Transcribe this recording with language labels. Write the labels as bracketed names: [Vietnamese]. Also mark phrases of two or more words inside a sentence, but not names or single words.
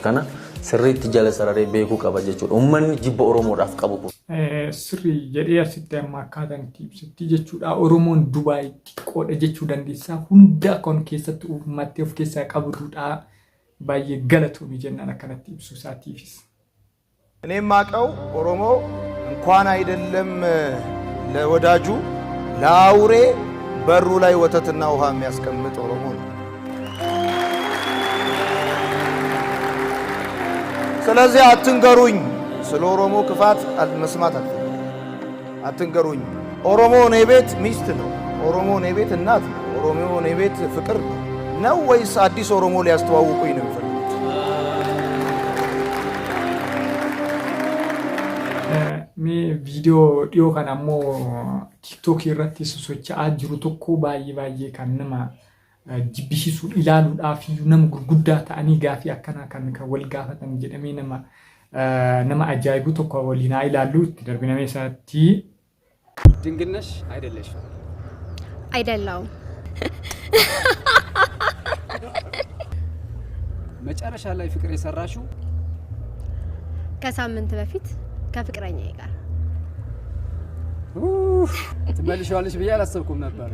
[Oromo] Kana sirriitti jala sararee beekuu qaba jechuudha. Uummanni jibba Oromoodhaaf qabu kun. Sirrii jedhee asitti amma akkaataan itti ibsutti jechuudha. Oromoon Dubaay xiqqoodha jechuu dandeessaa. Hunda kan keessatti uummattee of keessaa qabdudha. Baay'ee galatoomii jennaan akkanatti ibsu isaatiifis. [Amharic] እኔ የማውቀው ኦሮሞ እንኳን አይደለም ለወዳጁ ለአውሬ በሩ ላይ ወተትና ውሃ የሚያስቀምጥ ኦሮሞ ነው። ስለዚህ አትንገሩኝ፣ ስለ ኦሮሞ ክፋት መስማት አትንገሩኝ። ኦሮሞ እኔ ቤት ሚስት ነው። ኦሮሞ እኔ ቤት እናት ነው። ኦሮሞ እኔ ቤት ፍቅር ነው ወይስ አዲስ ኦሮሞ ሊያስተዋውቁኝ ነው የሚፈልጉት? [Oromo] Viidiyoo dhiyoo kan ammoo tiiktookii irratti sosocho'aa jiru tokko baay'ee kan nama jibbisiisu ilaaluudhaaf nama gurguddaa ta'anii gaafii akkanaa kan wal gaafatan jedhamee nama ajaa'ibu tokko waliin haa ilaallu itti darbinamee isaatti. [Amharic] ድንግል ነሽ አይደለሽም? አይደለሁም። መጨረሻ ላይ ፍቅር የሰራሽው ከሳምንት በፊት ከፍቅረኛዬ ጋር ትመልሺዋለሽ ብዬ አላሰብኩም ነበር።